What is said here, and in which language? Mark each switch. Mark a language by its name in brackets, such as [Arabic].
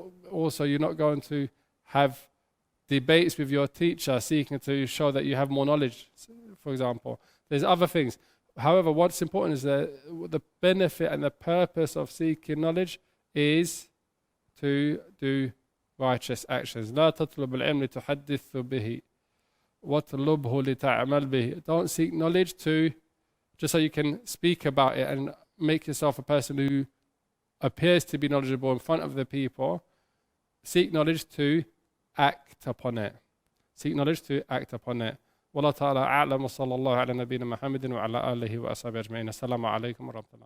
[English] Also, you're not going to have debates with your teacher seeking to show that you have more knowledge, for example. There's other things. However, what's important is that the benefit and the purpose of seeking knowledge is to do righteous actions. [Arabic] لا تطلب العلم لتحدث به وَاطْلُبْهُ لِتَعْمَلْ بِهِ. [English] Don't seek knowledge just so you can speak about it and make yourself a person who appears to be knowledgeable in front of the people. Seek knowledge to act upon it. Seek knowledge to act upon it. [Arabic] والله تعالى أعلم وصلى الله على نبينا محمد وعلى آله وأصحابه أجمعين. السلام عليكم ورحمة الله.